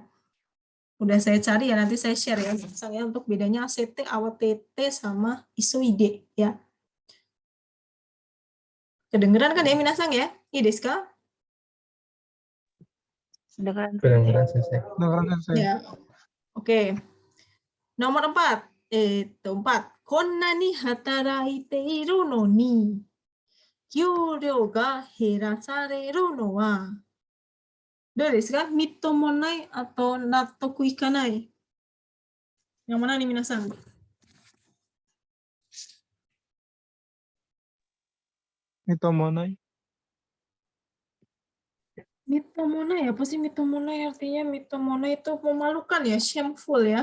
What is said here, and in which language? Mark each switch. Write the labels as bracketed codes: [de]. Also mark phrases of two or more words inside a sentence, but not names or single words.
[id] Udah saya cari ya, nanti saya share ya misalnya untuk bedanya asete, awatete sama isoide ya. Kedengeran kan ya minasang ya? [ja] いや です か? [id] Kedengeran sensei. Ya. Oke. Nomor 4. 4. [ja] こんなに働いているのに、給料が減らされるのは、どうですか? みっともないatau 納得いかない? [id] Yang mana nih minasan? Mitomonai. Mitomonai, apa sih mitomonai? Artinya mitomonai itu memalukan ya, shameful ya.